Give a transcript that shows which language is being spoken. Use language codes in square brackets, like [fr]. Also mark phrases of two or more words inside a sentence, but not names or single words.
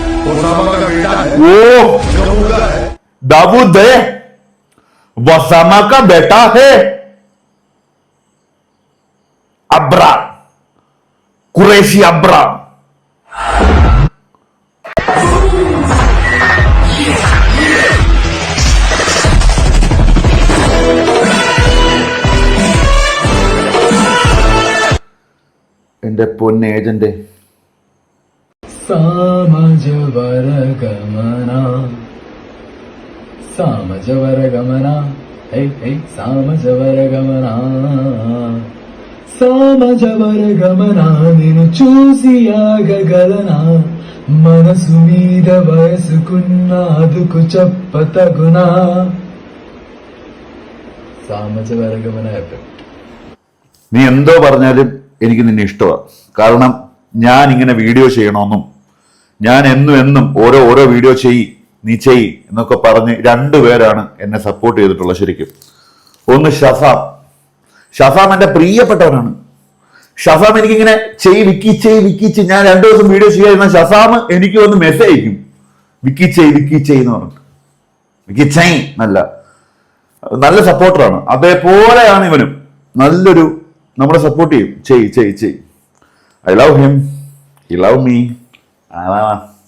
[hi] वो दाऊद है, वसामा का बेटा है। अब्रा, कुरैशी अब्रा। [ml] എന്റെ പൊന്ന ഏജന്റ് [te] సామజవరగమన సామజవరగమన సామజవరగమన సామజవరగమన నిన్ను చూసి ఆగగలనా మనసు మీద వయసుకున్న అదుకు చెప్పతగునా [ml] സാമജവരഗമന എഫക്ട്. നീ എന്തോ പറഞ്ഞാലും എനിക്ക് നിന്നെ ഇഷ്ടമാണ്. കാരണം ഞാൻ ഇങ്ങനെ വീഡിയോ ചെയ്യണമെന്നും ഞാൻ എന്നും ഓരോ വീഡിയോ നീ ചെയ് എന്നൊക്കെ പറഞ്ഞ് രണ്ടുപേരാണ് എന്നെ സപ്പോർട്ട് ചെയ്തിട്ടുള്ളത്. ശരിക്കും ഒന്ന് ഷഫാം എന്റെ പ്രിയപ്പെട്ടവനാണ്. ഷഫാം എനിക്കിങ്ങനെ വിക്കി ഞാൻ 2 ദിവസം വീഡിയോ ചെയ്യാതിരുന്ന ഷഫാം എനിക്ക് വന്ന് മെസ്സേജ് അയക്കും, വിക്കി എന്ന് പറഞ്ഞിട്ട്. വിക്കി നല്ല സപ്പോർട്ടറാണ്. അതേപോലെയാണ് ഇവനും. നല്ലൊരു നമ്മളെ സപ്പോർട്ട് ചെയ്യും. [en] ചെയ് I love him, he love me.